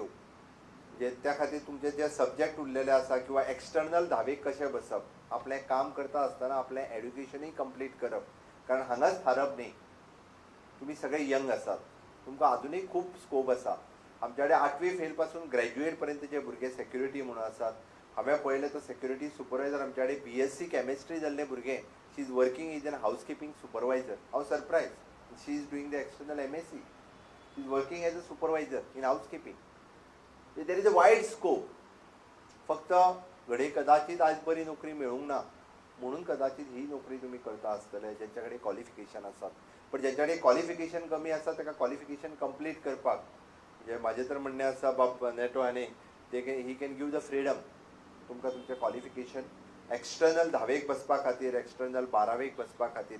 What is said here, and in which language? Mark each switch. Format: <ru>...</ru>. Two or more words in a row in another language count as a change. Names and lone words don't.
<kok>म्हणजे त्या खातीर तुमचे जे सब्जेक्ट उरलेले आसा किंवा एक्सटर्नल 10वीक कशें बसप, आपलें काम करता आसतना आपलें एड्युकेशनूय कंप्लीट करप. कारण हांगाच थारप न्ही, तुमी सगळे यंग आसात, तुमकां अजुनूय खूब स्कोप आसा. आमचे कडेन 8वी फेल पासून ग्रॅज्युएट पर्यंत जे भुरगे सेक्युरिटी म्हणून आसात. हांवें पळयलें तो</kok> <en>security supervisor</en> <kok>आमचे कडेन</kok> <en>BSc chemistry</en> <kok>जाल्ले भुरगे,</kok> <en>she is working is an house keeping supervisor.</en> <kok>हांव सरप्रायज.</kok> <en>she is doing the external MSc. she is working as a supervisor in house keeping. there is a wide scope.</en> <kok>फक्त घडये कदाचित आज बरी नोकरी मेळूंक ना म्हणून कदाचित ही नोकरी तुम्ही करता आसतले ज्यांच्या कडेन क्वॉलिफिकेशन आसात. पण ज्यांच्या कडेन क्वॉलिफिकेशन कमी आसा ताका क्वॉलिफिकेशन कंप्लीट करपाक म्हणजे म्हाजें तर म्हणणें आसा बाप नेटो आनी</kok> <en>he can give the freedom</en> <kok>तुमकां तुमचें क्वॉलिफिकेशन एक्सटर्नल 10वेक बसपा खातीर, एक्सटर्नल 12वेक बसपा खातीर.</kok>